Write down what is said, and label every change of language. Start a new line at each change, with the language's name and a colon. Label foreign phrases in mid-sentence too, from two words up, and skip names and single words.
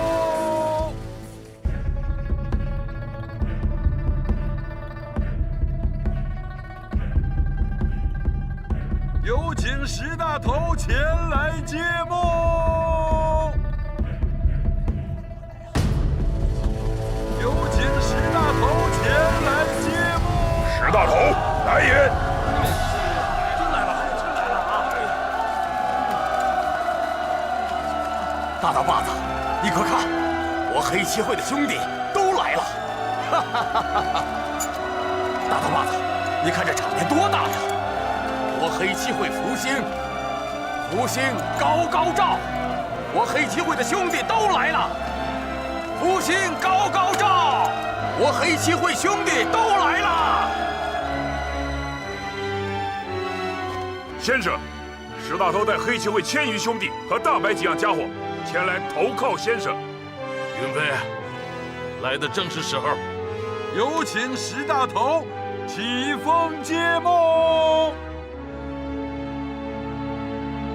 Chinese: 有請石大頭前來揭幕。有請石大頭前來揭幕。石大頭，来也！真來了啊！大刀把子，你可看，我黑旗會的兄弟都來了！哈哈哈哈哈！大刀把子，你看這場面多大呀！我黑旗會福星高高照，我黑旗會的兄弟都來了。福星高高照，我黑旗會兄弟都來了。先生，石大頭帶黑旗會1000餘兄弟和大白幾樣家伙前來投靠先生。雲飛，來的正是時候。有請石大頭起封揭幕。